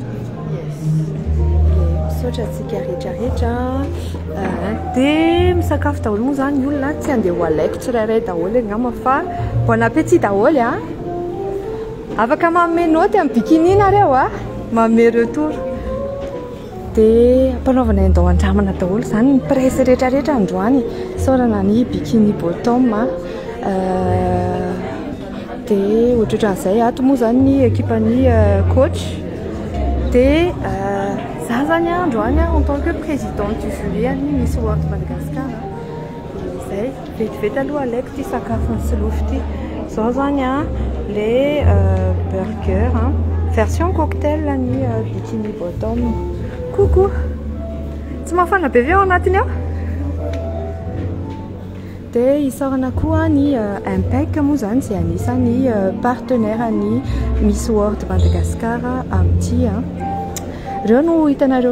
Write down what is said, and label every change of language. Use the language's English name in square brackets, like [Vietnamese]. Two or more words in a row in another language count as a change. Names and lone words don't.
[Malagasy] misaotra antsika rehetrarehetra dia misakafo daholo moa zany ny olona tsy andeha ho alaiko tsirairay daholo angamba fa [French] bon appétit [Malagasy] daholo afaka manome noty amin'ny bikini nareo manome retour dia mpanaovana indao andramana daholo zany ny presse rehetrarehetra androany saorana ny bikini bottom dia ohatrohatran'izay ato moa zany ny équipany coach dia za zany androany [French] en tant que présidente du jury [Malagasy] ny Miss World Madagascar zay vetivety aloha alaiko ty sakafony sy lofo ty zao zany le burger [French] version cocktail [Malagasy] ny bikini bottom. Coucou tsy mafana be ve ao anatiny ao dia isorana koa ny Impec moa zany zay anisany partenaire ny Miss World Madagascar amin'ity reo no hitanareo